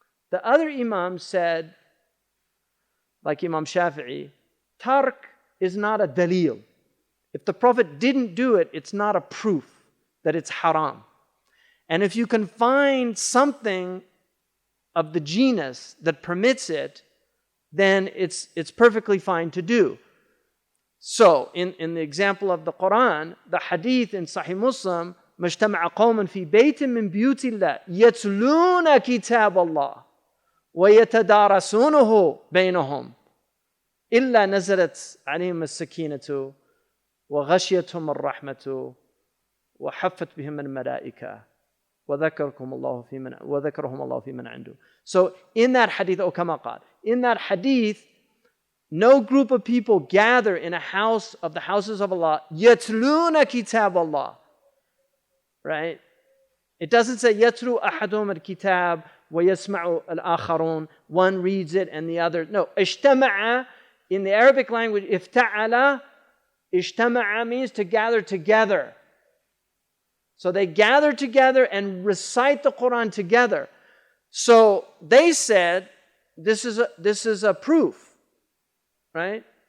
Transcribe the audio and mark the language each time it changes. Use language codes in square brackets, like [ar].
[en] The other Imams said, like Imam Shafi'i, tark is not a dalil. If the Prophet didn't do it, it's not a proof that it's haram. And if you can find something of the genus that permits it, then it's perfectly fine to do. So, in the example of the Quran, the hadith in Sahih Muslim, [ar] ما اجتمع قوم في بيت من بيوت الله يتلون كتاب الله ويتدارسونه بينهم إلا نزلت عليهم السكينة وغشيتهم الرحمة وحفت بهم الملائكة وذكرهم الله في من عنده. [en] So in that hadith, [ar] أو كما قال, [en] in that hadith, no group of people gather in a house of the houses of Allah [ar] يتلون كتاب الله. [en] Right? It doesn't say [ar] يتلو أحدهم الكتاب ويسمع الآخرون. [en] One reads it and the other. No. اجتمع in the Arabic language, افتعل, اجتمع means to gather together. So they gather together and recite the Quran together. So they said, this is a proof. Right?